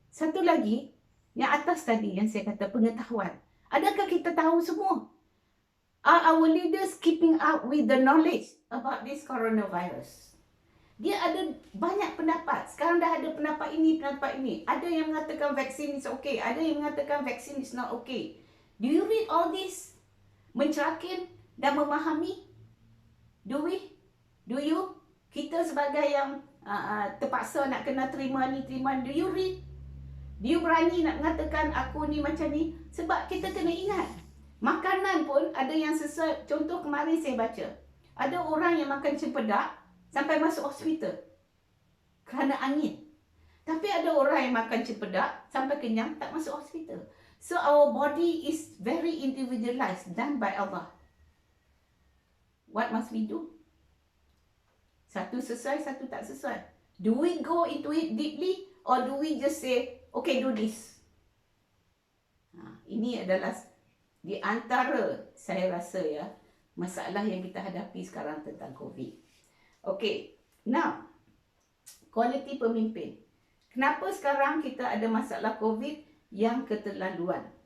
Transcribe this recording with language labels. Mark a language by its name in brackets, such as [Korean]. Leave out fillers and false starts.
[Malay] Satu lagi, yang atas tadi yang saya kata pengetahuan. Adakah kita tahu semua? [English] Are our leaders keeping up with the knowledge about this coronavirus? [Malay] Dia ada banyak pendapat. Sekarang dah ada pendapat ini. Ada yang mengatakan vaksin [English] is okay. [Malay] Ada yang mengatakan vaksin [English] is not okay. Do you read all this? [Malay] Mencerahkan dan memahami? [English] Do we? Do you? [Malay] Kita sebagai yang terpaksa nak kena terima ni, [English] do you read? Do you [Malay] berani nak mengatakan aku ni macam ni? Sebab kita kena ingat. Makanan pun ada yang sesuai. Contoh kemarin saya baca. Ada orang yang makan cempedak sampai masuk hospital kerana angin. Tapi ada orang yang makan cempedak sampai kenyang tak masuk hospital. [English] So our body is very individualized, done by Allah. What must we do? [Malay] Satu sesuai, satu tak sesuai. [English] Do we go into it deeply or do we just say, okay, do this? [Malay] Ini adalah di antara saya rasa ya masalah yang kita hadapi sekarang tentang COVID. [English] Okay, now [Malay] kualiti pemimpin. Kenapa sekarang kita ada masalah COVID yang keterlaluan?